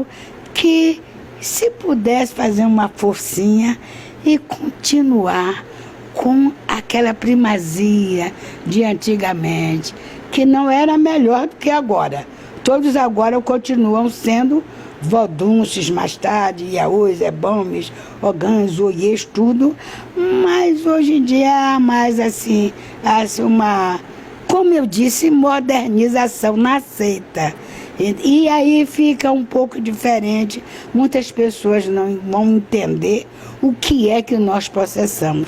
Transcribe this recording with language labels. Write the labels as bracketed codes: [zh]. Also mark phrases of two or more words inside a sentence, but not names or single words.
[pt] Que se pudesse fazer uma forcinha e continuar com aquela primazia de antigamente, que não era melhor do que agora. Todos agora continuam sendo vodunces, mais tarde, iaôs, ebames, ogãs, oiês, tudo, mas hoje em dia há mais assim uma, como eu disse, modernização na seita. E aí fica um pouco diferente, muitas pessoas não vão entender o que é que nós processamos.